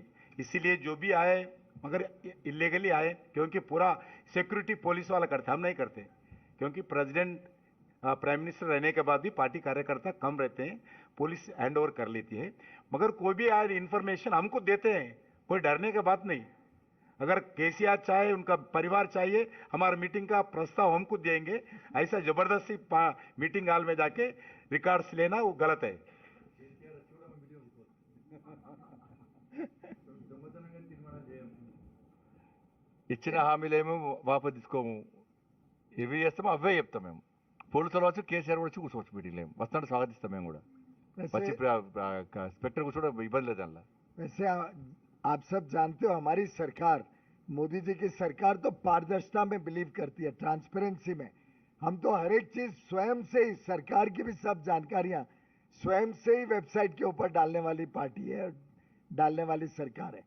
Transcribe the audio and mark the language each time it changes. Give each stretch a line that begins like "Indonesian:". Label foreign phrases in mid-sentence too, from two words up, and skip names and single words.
Hindi: इसीलिए जो भी आए मगर इलीगली आए, क्योंकि पूरा
English: security police
Hindi: वाला करते, हम नहीं करते, क्योंकि
English: president prime minister
Hindi: रहने के बाद भी पार्टी कार्यकर्ता कम रहते हैं,
English: police hand over
Hindi: कर लेती है। मगर कोई भी आए इन्फॉर्मेशन हमको देते हैं, कोई डरने की बात नहीं। अगर केसीआर चाहे, उनका परिवार चाहिए, हमारा मीटिंग का प्रस्ताव हमको देंगे, ऐसा जबरदस्ती
English: meeting hall
Hindi: में जाके रिकॉर्ड्स लेना वो गलत है।
Telugu: ఇచ్చిన హామీలేమో వాపసు తీసుకోము, ఇవి చేస్తామో అవే చెప్తాం మేము। పోలీసులు వచ్చి కేసీఆర్ కూడా వచ్చి కూర్చోవచ్చు మీటింగ్లో, వస్తాడు స్వాగతిస్తాం మేము కూడా, వచ్చి స్పెక్టర్ కూర్చోవడం ఇబ్బంది లేదు అందులో।
Hindi: वैसे आप सब जानते हो हमारी सरकार, मोदी जी की सरकार तो पारदर्शिता में बिलीव करती है, ट्रांसपेरेंसी में। हम तो हर एक चीज स्वयं से ही, सरकार की भी सब जानकारियां स्वयं से ही वेबसाइट के ऊपर डालने वाली पार्टी है, डालने वाली सरकार है।